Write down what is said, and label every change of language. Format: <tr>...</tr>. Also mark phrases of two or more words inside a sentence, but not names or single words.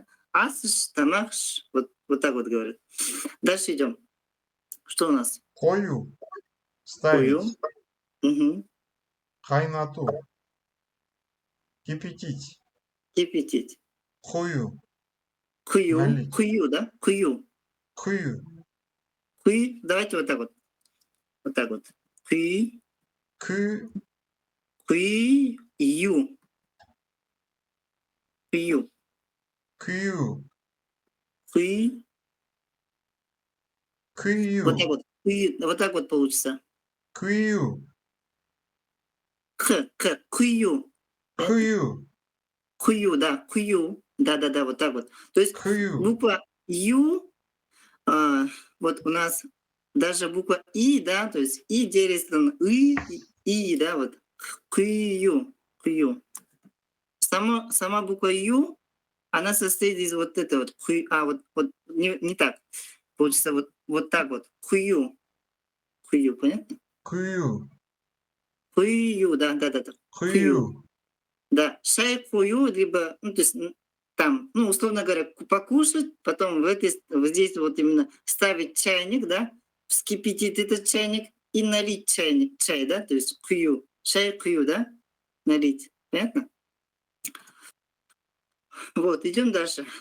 <kk>Асш, тамакш,</kk> <ru>вот так вот говорят. Дальше идем. Что у нас? Кою. Кую. Ставить. Угу. Хайнату. Кипятить. Кипятить. Хую. Налить. Кую, да? Кую. Хую. Кую. Давайте вот так вот. Вот так вот. Кую. Кы. Кую. Кую. Кью. Кую. Вот так Кью. вот. Вот так вот получится. Кью. Кую. Понятно? Кью. Кую, да. Кую. Да, вот так вот. То есть Кью. буква Ю, а, вот у нас даже буква И, да, то есть И делится на И, да, вот. Кую. Кую. Сама буква Ю, она состоит из вот этого вот. Вот не так. Получится вот так вот. Хую. Хую, понятно? Кью. Хую, да, да, да, да. Хую. Хую.</ru> <kk>Да, шай хую,</kk> <ru>либо, ну, то есть там, ну, условно говоря, покушать, потом вот здесь вот именно ставить чайник, да, вскипятить этот чайник и налить чай, да, то есть хую,</ru> <kk>шай хую,</kk> <ru>да, налить. Понятно? Вот, идем дальше.</ru>